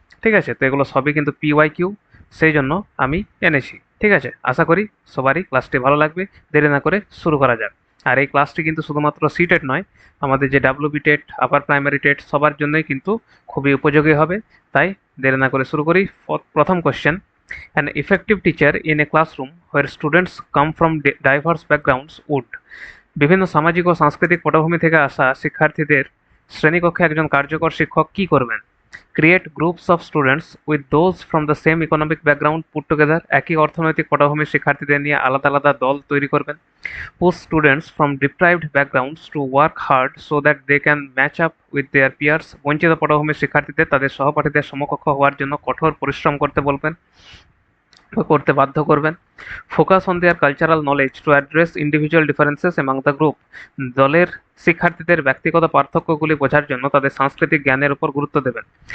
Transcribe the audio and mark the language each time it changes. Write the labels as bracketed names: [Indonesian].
[Bangla] ঠিক আছে, তো এগুলো সবই কিন্তু PYQ, সেই জন্য আমি এনেছি। ঠিক আছে, আশা করি সবারই ক্লাসটি ভালো লাগবে। দেরি না করে শুরু করা যাক। আর এই ক্লাসটি কিন্তু শুধুমাত্র সিটেট নয়, আমাদের যে WB TET, upper primary TET, সবার জন্যই কিন্তু খুবই উপযোগী হবে। তাই দেরি না করে শুরু করি। প্রথম question: [English] an effective teacher in a classroom where students come from diverse backgrounds would। [Bangla] বিভিন্ন সামাজিক ও সাংস্কৃতিক পটভূমি থেকে আসা শিক্ষার্থীদের শ্রেণীকক্ষে একজন কার্যকর শিক্ষক কি করবেন? [English] Create groups of students with those from the same economic background put together. [Bangla] একই অর্থনৈতিক পটভূমির শিক্ষার্থীদের নিয়ে আলাদা আলাদা দল তৈরি করবেন। [English] push students from deprived backgrounds to work hard so that they can match up with their peers। [Bangla] বঞ্চিত পটভূমির শিক্ষার্থীদের তাদের সহপাঠীদের সমকক্ষ হওয়ার জন্য কঠোর পরিশ্রম করতে বাধ্য করবেন। [English] Focus on their cultural knowledge to address individual differences among the group. [Bangla] দলের শিক্ষার্থীদের ব্যক্তিগত পার্থক্যগুলি বোঝার জন্য তাদের সাংস্কৃতিক জ্ঞানের উপর গুরুত্ব দেবেন।